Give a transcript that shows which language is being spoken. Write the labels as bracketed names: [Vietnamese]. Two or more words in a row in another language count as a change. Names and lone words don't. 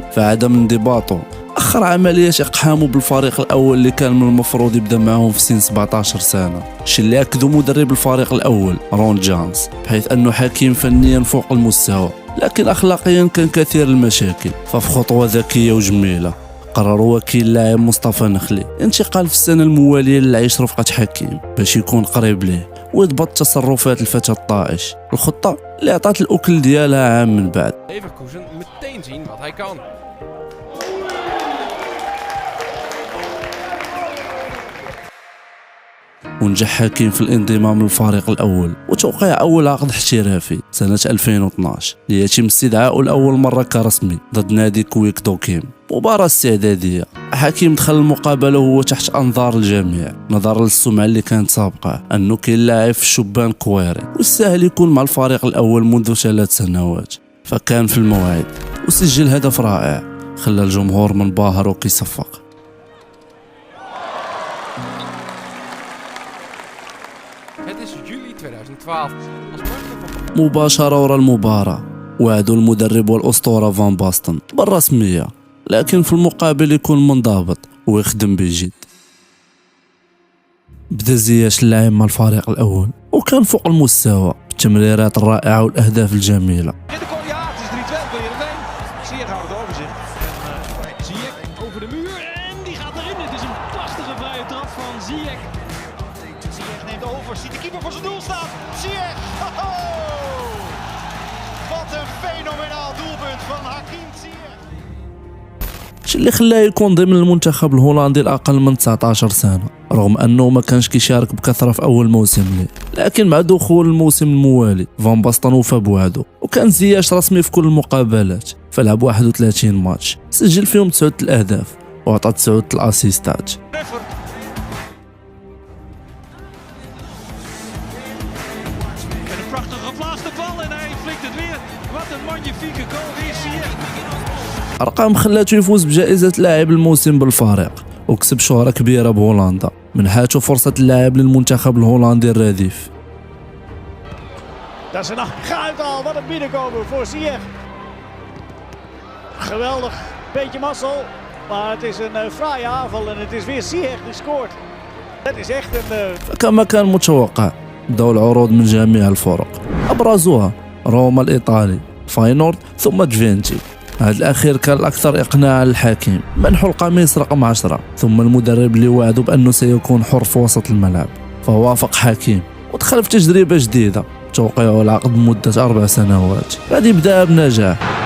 [Arabic] فعدم انضباطه أخر عملية إقحامه بالفريق الأول اللي كان من المفروض يبدأ معهم في سن 17 سنة، الشيء اللي أكدوا مدرب الفريق الأول رون جانز، بحيث أنه حكيم فنيا فوق المستوى لكن أخلاقيا كان كثير المشاكل. ففي خطوة ذكية وجميلة قرر وكيل اللاعب مصطفى نخلي انتقال في السنة الموالية للعيش رفقة حكيم باش يكون قريب ليه ويضبط تصرفات الفتى الطائش، الخطة اللي عطات الأكل ديالها عام من بعد. [Dutch] Leverkusen meteen zien wat hij kan. [Arabic] ونجح حكيم في الانضمام للفريق الأول وتوقيع أول عقد احترافي سنة 2012 ليتم استدعاؤه لأول مرة كرسمي ضد نادي كويك دوكيم. مباراة استعدادية، حكيم دخل المقابلة وهو تحت أنظار الجميع نظرا للسمعة اللي كانت سابقة أنه كاين لاعب في الشبان كويري والسهل يكون مع الفريق الأول منذ 3 سنوات. فكان في الموعد وسجل هدف رائع خلى الجمهور منبهر وكيصفق. [Dutch] Het is juli 2012. [Arabic] مباشرة ورا المباراة وعدوا المدرب والأسطورة فان باستن بالرسمية، لكن في المقابل يكون منضبط ويخدم بجد. بدا زياش اللاعب مع الفريق الأول وكان فوق المستوى التمريرات الرائعة والأهداف الجميلة. [Dutch] Ja, het is 3-2 voor Heerenveen. Ziyech houdt het overzicht. En Ziyech over de muur en die gaat erin. Het is een prachtige vrije trap van Ziyech. Ziyech neemt over, ziet de keeper voor zijn doel staan. Ziyech! Ho-ho! Wat een fenomenaal doelpunt van Hakim Ziyech. [Arabic] الشيء اللي خلاه يكون ضمن المنتخب الهولندي الأقل من 19 سنة، رغم أنه ما كانش كيشارك بكثرة في أول موسم ليه، لكن مع دخول الموسم الموالي فان باستن وفى بوعده، وكان زياش رسمي في كل المقابلات، فلعب 31 ماتش سجل فيهم 9 الأهداف وعطى 9 الأسيستات. [Dutch] Een prachtig geplaatste bal en hij flikt het weer. Wat een magnifieke goal weer Ziyech. [Arabic] أرقام خلاته يفوز بجائزة لاعب الموسم بالفريق وكسب شهرة كبيرة بهولندا، منحاته فرصة اللاعب للمنتخب الهولندي الرديف. [Dutch] Dat is een uithaal, wat een binnenkomen voor Ziyech. Geweldig, beetje mazzel, maar het is een fraaie aanval en het is weer Ziyech die scoort. Het is echt een... [Arabic] فكما كان متوقع بدأوا العروض من جميع الفرق، أبرزوها روما الإيطالي، فاينورد ثم جفينتي. هذا الأخير كان الأكثر إقناعا للحكيم، منحوا القميص رقم 10، ثم المدرب اللي وعده بأنه سيكون حر في وسط الملعب، فوافق حكيم ودخل في تجربة جديدة، توقيعه العقد لمدة 4 سنوات غادي يبدأ بنجاح.